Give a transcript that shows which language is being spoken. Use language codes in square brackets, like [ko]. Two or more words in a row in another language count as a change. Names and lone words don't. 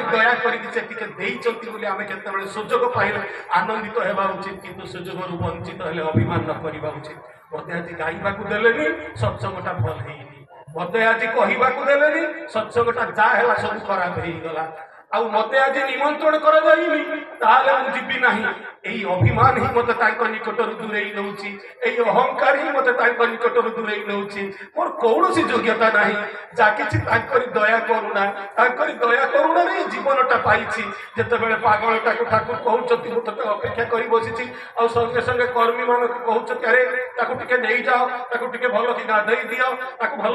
[or] ଦୟା କରିକି ସେ ଟିକେ ଦେଇଛନ୍ତି ବୋଲି ଆମେ କେତେବେଳେ ସୁଯୋଗ ପାଇଲେ ଆନନ୍ଦିତ ହେବା ଉଚିତ, କିନ୍ତୁ ସୁଯୋଗରୁ ବଞ୍ଚିତ ହେଲେ ଅଭିମାନ ନ କରିବା ଉଚିତ। ମତେ ଆଜି ଗାଇବାକୁ ଦେଲେନି, ସତ୍ସଙ୍ଗଟା ଭଲ ହେଇନି। ମତେ ଆଜି କହିବାକୁ ଦେଲେନି, ସତ୍ସଙ୍ଗଟା ଯାହା ହେଲା ସବୁ ଖରାପ ହେଇଗଲା। ଆଉ ମତେ ଆଜି ନିମନ୍ତ୍ରଣ କରାଯାଇନି, ତାହେଲେ ମୁଁ ଯିବି ନାହିଁ। ଏଇ ଅଭିମାନ ହି ମତେ তাଙ୍କ নিকটରୁ ଦୂରେଇ ନେଉଛି এই ଅହଙ୍କାର ହିଁ ମତେ ତାଙ୍କ ନିକଟରୁ ଦୂରେଇ ନେଉଛି ମୋର କୌଣସି ଯୋଗ୍ୟତା ନାହିଁ ଯାହା କିଛି ତାଙ୍କରି ଦୟା କରୁଣା ତାଙ୍କରି ଦୟା କରୁଣାରେ ହିଁ ଜୀବନଟା ପାଇଛି ଯେତେବେଳେ ପାଗଳଟାକୁ ଠାକୁର କହୁଛନ୍ତି ମୁଁ ତତେ ଅପେକ୍ଷା କରି ବସିଛି ଆଉ ସଙ୍ଗେ ସଙ୍ଗେ କର୍ମୀ ମାନଙ୍କୁ କହୁଛନ୍ତି ଆରେ ତାକୁ ଟିକେ ନେଇଯାଅ ତାକୁ ଟିକେ ଭଲ କି ଗାଧେଇ ଦିଅ ତାକୁ ଭଲ